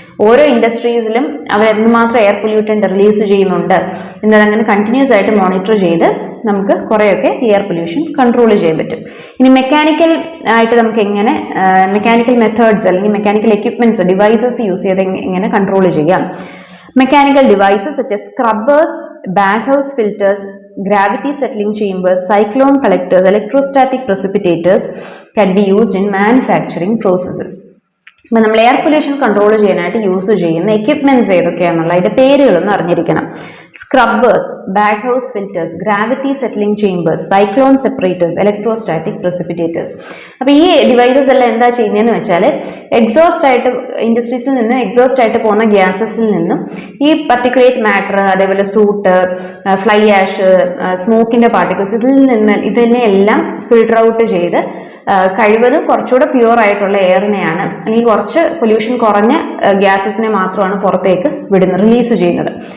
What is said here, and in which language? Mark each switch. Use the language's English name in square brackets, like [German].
[Malayalam] ഓരോ ഇൻഡസ്ട്രീസിലും അവർ എന്തുമാത്രം air pollutant release ചെയ്യുന്നുണ്ട് എന്നതങ്ങനെ കണ്ടിന്യൂസ് ആയിട്ട് മോണിറ്റർ ചെയ്ത് നമുക്ക് കുറേയൊക്കെ എയർ പൊല്യൂഷൻ കൺട്രോൾ ചെയ്യാൻ പറ്റും. ഇനി മെക്കാനിക്കൽ ആയിട്ട് നമുക്ക് എങ്ങനെ മെക്കാനിക്കൽ മെത്തേഡ്സ് അല്ലെങ്കിൽ മെക്കാനിക്കൽ എക്യുപ്മെന്റ്സ് ഡിവൈസസ് യൂസ് ചെയ്ത് എങ്ങനെ കൺട്രോൾ ചെയ്യാം? [English] Mechanical devices such as scrubbers, bag house filters, gravity settling chambers, cyclone collectors, electrostatic precipitators can be used in manufacturing processes. [Malayalam] അപ്പം നമ്മൾ എയർ പൊല്യൂഷൻ കൺട്രോൾ ചെയ്യാനായിട്ട് use ചെയ്യുന്ന equipments ഏതൊക്കെയാണെന്നുള്ള അതിന്റെ പേരുകളൊന്നും അറിഞ്ഞിരിക്കണം. Scrubbers, bag house filters, gravity settling chambers, cyclone separators, electrostatic പ്രസിപ്പിറ്റേറ്റേഴ്സ്. അപ്പോൾ ഈ devices എല്ലാം എന്താ ചെയ്യുന്നതെന്ന് വെച്ചാൽ എക്സോസ്റ്റ് ആയിട്ട് ഇൻഡസ്ട്രീസിൽ നിന്ന് എക്സോസ്റ്റ് ആയിട്ട് പോകുന്ന ഗ്യാസസിൽ നിന്നും ഈ പർട്ടിക്കുലേറ്റ് മാറ്റർ, അതേപോലെ സൂട്ട്, ഫ്ലൈ ആഷ്, സ്മോക്കിന്റെ പാർട്ടിക്കിൾസ് ഇതിനെല്ലാം ഫിൽട്ടർ ഔട്ട് ചെയ്ത് കഴിവതും കുറച്ചുകൂടെ പ്യുവർ ആയിട്ടുള്ള എയറിനെയാണ് അല്ലെങ്കിൽ കുറച്ച് പൊല്യൂഷൻ കുറഞ്ഞ ഗ്യാസസിനെ മാത്രമാണ് പുറത്തേക്ക് റിലീസ് ചെയ്യുന്നത്.